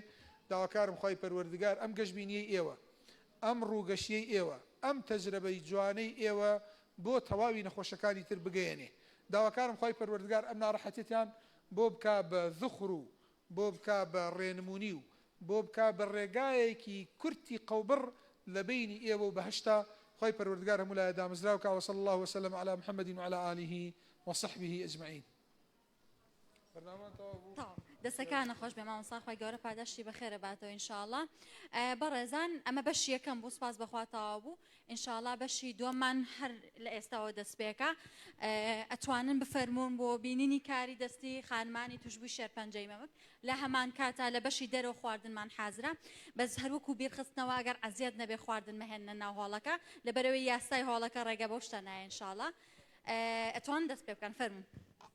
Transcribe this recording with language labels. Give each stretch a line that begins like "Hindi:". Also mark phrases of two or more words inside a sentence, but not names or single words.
Central Kurdish: داواکارم خۆی پەروەردگار ئەم گەشبینیەی ئێوە ئەم ڕووگەشیەی ئێوە ئەم تەجربەی جوانەی ئێوە بۆ تەواوی نەخۆشەکانی تر بگەیەنێ. داواکارم خۆی پەروەردگار ئەم ناڕەحەتیەتیان بۆ بکا بە ذخر و بۆ بکا بە ڕێنمونی و بۆ بکا بە ڕێگایەکی کورتی قەوبڕ لە بینی ئێوە و بەهشتا خۆی پەروەردگار هەموو لایە دامەزراوکە
Arabic: وصلی الله وسلم على محمد وعلى آله وصحبه أجمعين.
Central Kurdish: دەستەکانە خۆش بێ مامۆستا خۆی گەورە پاداشتی بەخێرە باتەوە ئینشاءڵڵا. بەڕێزان ئەمە بەشی یەکەم بوو سپاس بەخواتەوە بوو ئینشاءڵڵا بەشی دووەممان هەر لە ئێستاوە دەست پێکە ئەتوانن بفەرمون بۆ بینینی کاری دەستی خانمانی توشبووی شێرپەنجەی مەمک لە هەمان کاتا لە بەشی دەرەوە خواردنمان حازرە بەس هەروەکو بیرخستنەوە ئەگەر عەزیەت نەبێ خواردن مەهێنە ناو هۆڵەکە لەبەرەوەی یاسای هۆڵەکە ڕێگە بەو شتە نایە ئینشاءڵڵا ئەتوانن دەست پێ بکەن فەرمون.